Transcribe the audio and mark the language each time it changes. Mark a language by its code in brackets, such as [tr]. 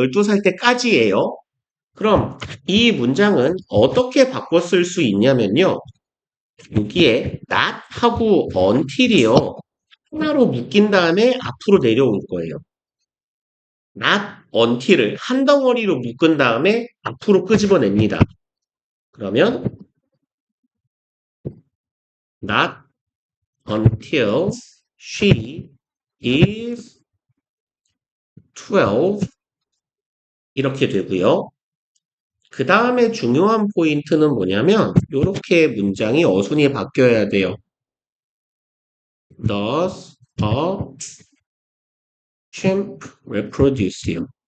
[ko] 12살 때까지예요. 그럼 이 문장은 어떻게 바꿔 쓸 수 있냐면요. 여기에 not하고 until이요. 하나로 묶인 다음에 앞으로 내려올 거예요. not until을 한 덩어리로 묶은 다음에 앞으로 끄집어냅니다. 그러면 [en] not until she is 12 [ko] 이렇게 되고요. 그 다음에 중요한 포인트는 뭐냐면 이렇게 문장이 어순이 바뀌어야 돼요. [en] Does a chimp reproduce요.